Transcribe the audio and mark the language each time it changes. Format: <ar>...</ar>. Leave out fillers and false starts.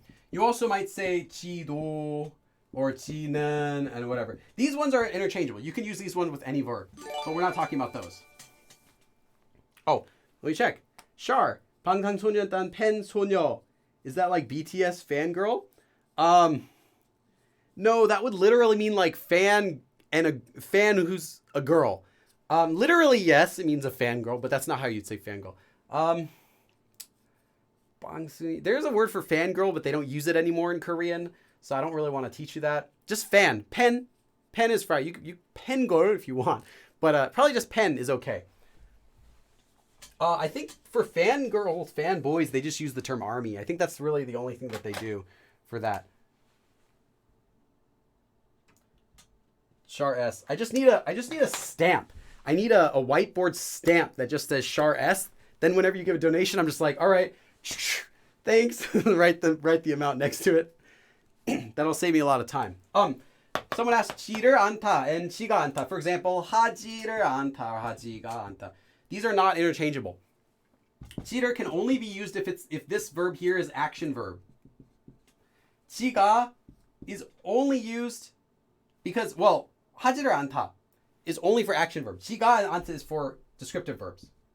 <en>You also might say 지도 or 지는 and whatever. These ones are interchangeable. You can use these ones with any verb, but we're not talking about those. Oh, let me check.</en> <ko>Shar, 방탄소년단 팬 소녀.</ko> <en>Is that like BTS fangirl? No, that would literally mean like fan and a fan who's a girl. Literally, yes, it means a fangirl, but that's not how you'd say fangirl. There's a word for fangirl, but they don't use it anymore in Korean, so I don't really want to teach you that. Just fan. Pen is fine. You pen girl if you want, but probably just pen is okay. I think for fangirls, fanboys, they just use the term army. I think that's really the only thing that they do for that. Char S. I just need a stamp. I need a whiteboard stamp that just says Char S. Then whenever you give a donation, I'm just like, all right, thanks. write the amount next to it. That'll save me a lot of time. Someone asked</en> <ko>지를 않다</ko> <en>and</en> <ko>지가 않다.</ko> <en>For example,</en> <ko>하지를 않다</ko> <en>or</en> <ko>하지가 않다.</ko> <en>These are not interchangeable. 지를 can only be used if this verb here is action verb. 지가 is only used because, well,</en> <ko>하지를 않다</ko> <en>is only for action verb.</en> <ko>지가 않다</ko> <en>is for descriptive verbs.</en>